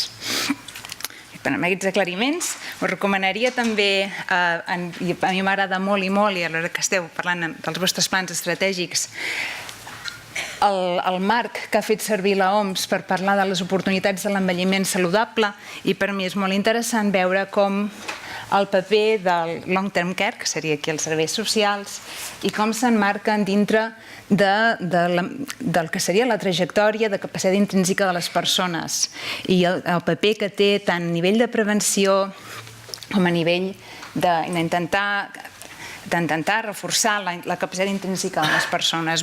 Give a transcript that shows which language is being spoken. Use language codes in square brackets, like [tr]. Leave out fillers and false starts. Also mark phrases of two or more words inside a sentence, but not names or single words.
[ca] Amb aquests aclariments, us recomanaria també, a mi m'agrada molt i a l'hora que esteu parlant dels vostres plans estratègics, el marc que ha fet servir l'OMS per parlar de les oportunitats de l'envelliment saludable, i per mi és molt interessant veure com el paper del [en] long term care, [ca] que seria aquí els serveis socials, i com s'emmarquen dintre del que seria la trajectòria de capacitat intrínseca de les persones i el paper que té tant a nivell de prevenció com a nivell d'intentar reforçar la capacitat intrínseca de les persones.